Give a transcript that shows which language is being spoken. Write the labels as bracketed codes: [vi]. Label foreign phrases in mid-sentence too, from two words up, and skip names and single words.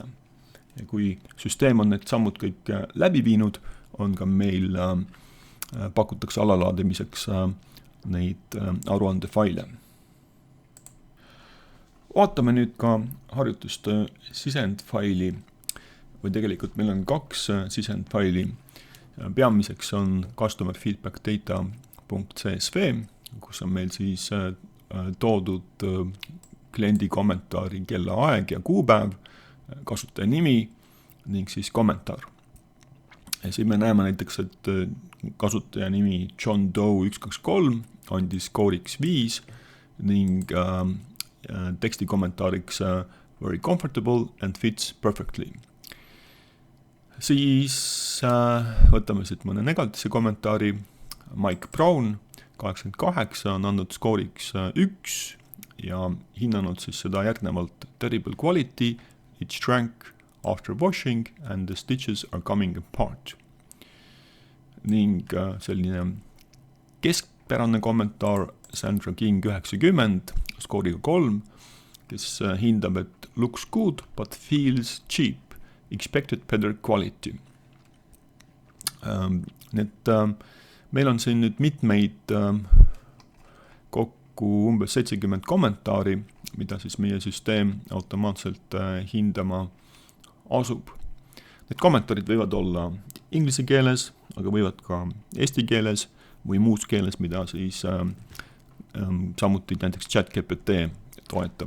[et] Ja kui süsteem on need sammud kõik läbi viinud, on ka meil pakutakse alalaadimiseks neid aruandefaile. Vaatame nüüd ka harjutuste sisendfaili, või tegelikult meil on 2 sisendfaili. Peamiseks on [en] customer feedback data.csv, [et] kus on meil siis toodud kliendi kommentaari kellaaeg ja kuupäev, kasutaja nimi ning siis kommentaar. Ja siin me näeme näiteks, et kasutaja nimi John Doe 123 andis skooriks 5 ning teksti kommentaariks [en] very comfortable and fits perfectly. [et] Siis võtame siit mõne negatiivse kommentaari. Mike Brown 88 on andnud skooriks 1 ja hinnanud siis seda järgnevalt [en] terrible quality, it shrank after washing and the stitches are coming apart. [et] Ning selline keskpärane kommentaar Sandra King 90 skooriga 3, kes hindab, et [en] looks good but feels cheap, expected better quality. [et] Need meil on siin nüüd mitmeid kokku umbes 70 kommentaari, mida siis meie süsteem automaatselt hindama asub. Need kommentaarid võivad olla inglise keeles, aga võivad ka eesti keeles või muus keeles, mida siis samuti näiteks ChatGPT toetab.